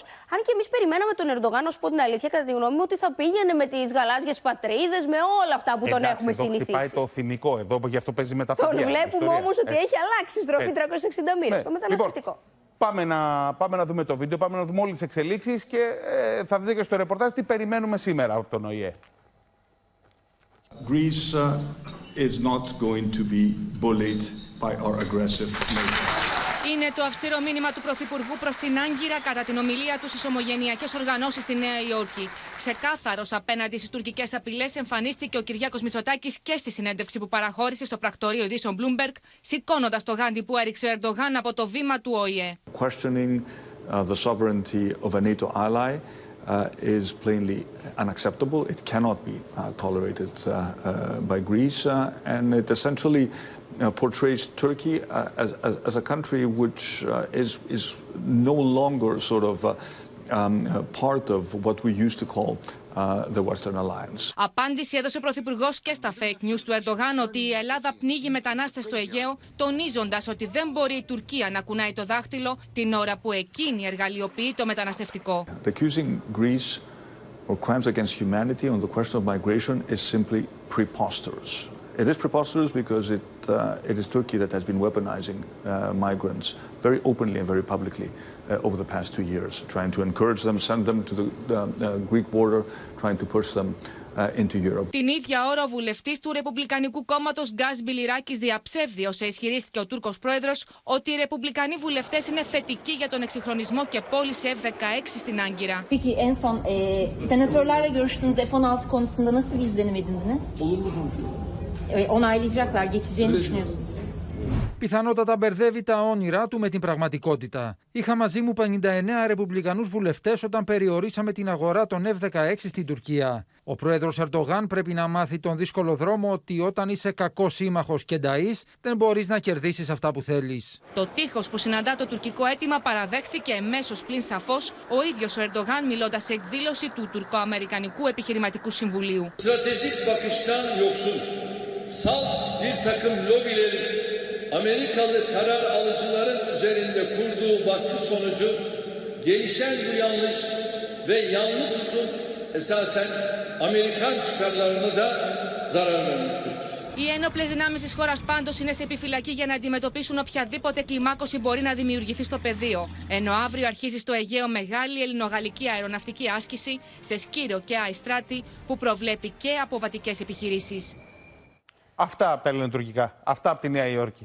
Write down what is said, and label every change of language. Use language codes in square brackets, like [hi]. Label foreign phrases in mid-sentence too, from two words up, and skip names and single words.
[el] Αν και εμείς περιμέναμε τον Ερντογάν, να σου πω την αλήθεια, κατά τη γνώμη μου, ότι θα πήγαινε με τις γαλάζιες πατρίδες, με όλα αυτά που τον έχουμε συνηθίσει. Πάει το θυμικό εδώ, γι' αυτό παίζει με τα παιδιά. Τον βλέπουμε όμως ότι έχει αλλάξει στροφή 360 μοίρες στο μεταναστευτικό. Λοιπόν, πάμε να δούμε το βίντεο, πάμε να δούμε όλες τις εξελίξεις και θα δείτε και στο ρεπορτάζ τι περιμένουμε σήμερα από τον ΟΗΕ. [en] Greece is not going to be bullied by our aggressive neighbors. [el] Είναι το αυστηρό μήνυμα του Πρωθυπουργού προς την Άγκυρα κατά την ομιλία του στις ομογενειακές οργανώσεις στη Νέα Υόρκη. Ξεκάθαρος απέναντι στις τουρκικές απειλές εμφανίστηκε ο Κυριάκος Μητσοτάκης και στη συνέντευξη που παραχώρησε στο πρακτορείο ειδήσεων Bloomberg, σηκώνοντας το γάντι που έριξε ο Ερντογάν από το βήμα του ΟΗΕ. [en] Questioning the sovereignty of a NATO ally is plainly unacceptable. It cannot be tolerated by Greece, and it essentially portrays Turkey as a country which is no longer sort of part of what we used to call the Western Alliance. [el] Απάντηση έδωσε ο Πρωθυπουργός και στα [en] fake news [el] του Ερντογάν ότι η Ελλάδα πνίγει μετανάστες στο Αιγαίο, τονίζοντας ότι δεν μπορεί η Τουρκία να κουνάει το δάχτυλο την ώρα που εκείνη εργαλειοποιεί το μεταναστευτικό. [en] Accusing Greece or crimes against humanity on the question of migration is simply preposterous. It is preposterous because it is Turkey that has been weaponizing migrants very openly and very publicly over the past 2 years, trying to encourage them, send them to the Greek border, trying to push them into Europe. [el] Την ίδια ώρα, ο βουλευτής του Ρεπουμπλικανικού Κόμματος Γκάς Μπιλιράκης διαψεύδει όσα ισχυρίστηκε ο Τούρκος πρόεδρος ότι οι ρεπουμπλικανοί βουλευτές είναι θετικοί για τον εξυγχρονισμό και πώληση F-16 στην Άγκυρα. [tr] Peki en son senatörlerle görüştüğünüz F-16 konusunda nasıl bir izlenim edindiniz? Olumlu konuşuyorlar. Onaylayacaklar, geçeceğini düşünüyorsunuz. [el] Πιθανότατα μπερδεύει τα όνειρά του με την πραγματικότητα. Είχα μαζί μου 59 ρεπουμπλικανούς βουλευτές όταν περιορίσαμε την αγορά των F-16 στην Τουρκία. Ο πρόεδρος Ερντογάν πρέπει να μάθει τον δύσκολο δρόμο ότι όταν είσαι κακός σύμμαχος και νταΐς, δεν μπορείς να κερδίσεις αυτά που θέλεις. Το τείχος που συναντά το τουρκικό αίτημα παραδέχθηκε εμέσως πλην σαφώς ο ίδιος ο Ερντογάν, μιλώντας σε εκδήλωση του Τουρκο-Αμερικανικού Επιχειρηματικού Συμβουλίου. [tr] Amerikalı karar alıcıların üzerinde kurduğu baskı sonucu gelişen bu yanlış ve yanlı tutum esasen Amerikan çıkarlarına da zarar vermektedir. [el] Οι ένοπλες δυνάμεις της χώρας πάντως είναι σε επιφυλακή για να αντιμετωπίσουν οποιαδήποτε κλιμάκωση μπορεί να δημιουργηθεί στο πεδίο. Ενώ αύριο αρχίζει στο Αιγαίο μεγάλη ελληνογαλλική αεροναυτική άσκηση σε Σκύρο και Αϊστράτη που προβλέπει και αποβατικές επιχειρήσεις. Αυτά από τα ελληνοτουρκικά, αυτά από τη Νέα Υόρκη.